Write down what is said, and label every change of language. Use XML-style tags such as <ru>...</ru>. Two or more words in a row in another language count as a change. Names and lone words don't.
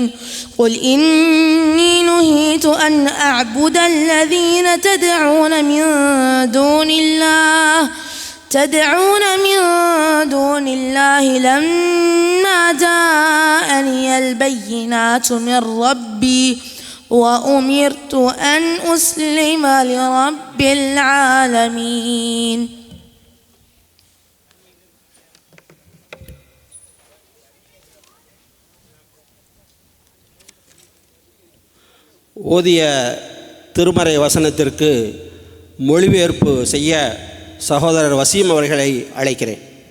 <ar>قل إني نهيت أن أعبد الذين تدعون من دون الله لما جاءني البينات من ربي وأمرت أن أسلم لرب العالمين.</ar> <ta>ஓதிய திருமறை வசனத்திற்கு மொழிபெயர்ப்பு செய்ய சகோதரர் வசீம் அவர்களை அழைக்கிறேன்.</ta>